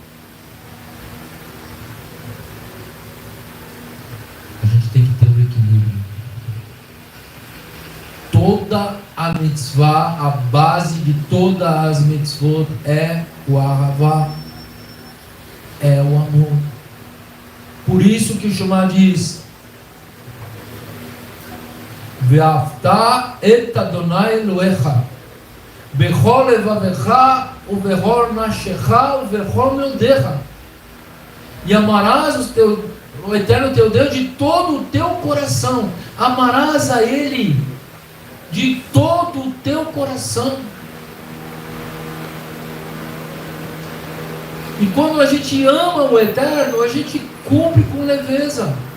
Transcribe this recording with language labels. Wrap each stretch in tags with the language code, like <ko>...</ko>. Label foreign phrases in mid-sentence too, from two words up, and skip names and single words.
<pt>A gente tem que ter um equilíbrio. Toda a mitzvah, a base de todas as mitzvot é o ahavá, é o amor. Por isso que o Shema diz:</pt> <he>ואהבת את אדוני אלוהיך בכל לבבך ובכל נפשך ובכל מאודך.</he> <pt>E amarás o Eterno teu Deus de todo o teu coração. Amarás a Ele de todo o teu coração. E quando a gente ama o Eterno, a gente cumpre com leveza.</pt>